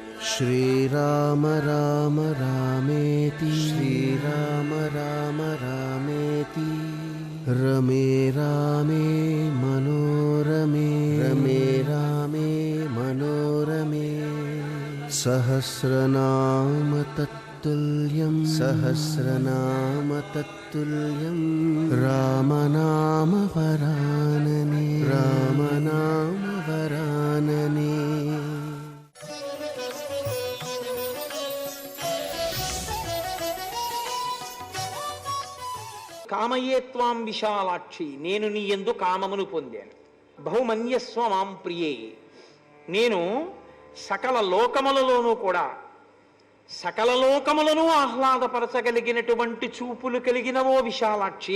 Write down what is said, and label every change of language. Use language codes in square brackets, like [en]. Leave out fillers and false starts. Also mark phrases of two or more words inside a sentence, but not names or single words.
[sa] श्रीराम राम रामेति श्रीराम राम रामेति रमे रामे मनोरमे रमे रामे मनोरमे सहस्रनाम तत्तुल्यं सहस्रनाम तत्तुल्यं रामनाम वरानने रामनाम वरानने। కామయే త్వాం విశాలాక్షి, [te] నేను నీ యందు కామమును పొందాను. [sa] బహుమన్యస్వ మాం ప్రియే, [te] నేను సకల లోకములలోనూ కూడా సకల లోకములను ఆహ్లాదపరచగలిగినటువంటి చూపులు కలిగినవో విశాలాక్షి.